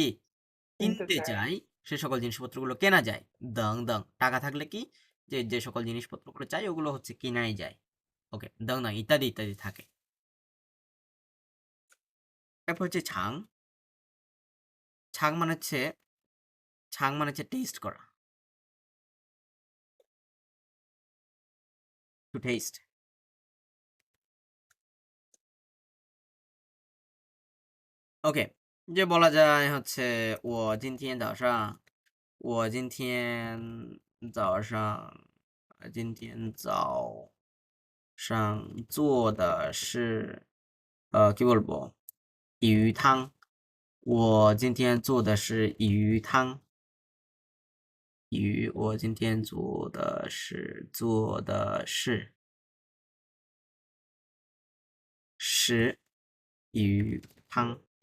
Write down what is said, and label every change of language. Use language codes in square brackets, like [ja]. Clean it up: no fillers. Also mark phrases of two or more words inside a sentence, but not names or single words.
[bn] কিনতে কিনতে চায় চায় সে সকল জিনিসপত্রগুলো কেনা যায়। [zh] 等等 [bn] টাকা থাকলে কি যে যে সকল জিনিসপত্রগুলো চাই ওগুলো হচ্ছে কিনাই যায়। ওকে, [zh] 等等 [bn] ইত্যাদি ইত্যাদি থাকে। তারপর হচ্ছে ছাং। ছাং মানে হচ্ছে টেস্ট করা, [en] to test. [bn] ওকে, যে বলা যায় হচ্ছে [zh] 我今天早上我今天早上今天早上做的是 [bn] কি বলবো [zh] 鱼汤，我今天做的是鱼汤。我今天做的是鱼汤。